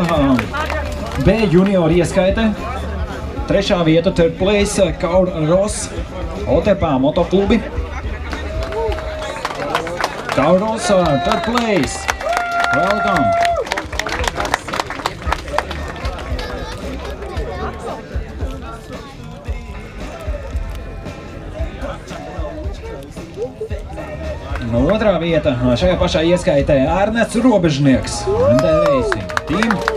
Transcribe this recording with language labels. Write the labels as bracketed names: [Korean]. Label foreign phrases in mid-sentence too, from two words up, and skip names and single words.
[Latvian] B juniori ieskaite. Trešā vieta, [English] third place, Kaur Ross, OTP motoklubi. Kaur Ross, third place. Welcome. [Latvian] Otrā vieta šajā pašā ieskaitē Ernests Robežnieks. [English] Team.